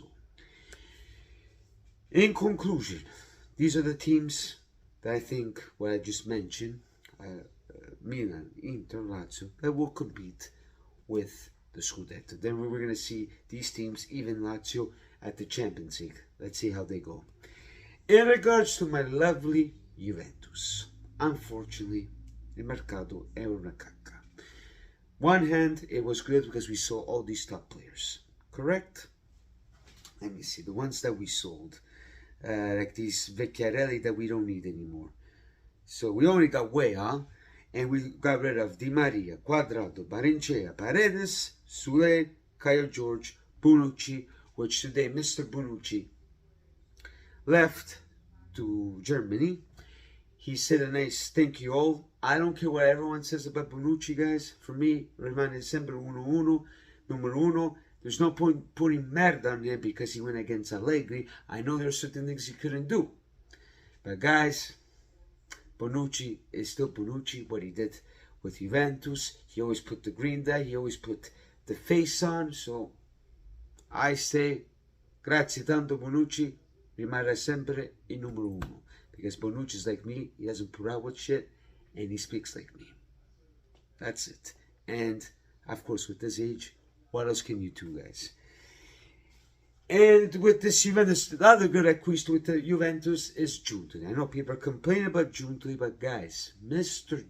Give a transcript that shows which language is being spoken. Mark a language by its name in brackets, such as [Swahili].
[English] So, in conclusion, these are the teams that I think, what I just mentioned, Milan, Inter, Lazio that will compete with the Scudetto. Then we're going to see these teams, even Lazio, at the Champions League. Let's see how they go. In regards to my lovely Juventus, unfortunately, [Italian] il mercato è una cacca. [English] One hand, it was good because we saw all these top players, correct? Let me see, the ones that we sold, like these Vecchiarelli that we don't need anymore. So we only got Weah, and we got rid of Di Maria, Quadrado, Barrenechea, Paredes, Sule, Kyle George, Bonucci, which today Mr. Bonucci left to Germany. He said a nice thank you all. I don't care what everyone says about Bonucci, guys. For me, [Italian] rimane sempre 1-1, numero uno. [English] There's no point putting merda on him because he went against Allegri. I know there are certain things he couldn't do. But guys, Bonucci is still Bonucci. What he did with Juventus, he always put the green there. He always put the face on. So I say, [Italian] grazie tanto [English] Bonucci. [Italian] Rimarrà sempre il numero uno. [English] Because Bonucci is like me. He doesn't put out with shit. And he speaks like me. That's it. And, of course, with this age, what else can you do, guys? And with this Juventus, the other good acquisition with the Juventus is Giuntoli. I know people are complaining about Giuntoli, but guys, Mr.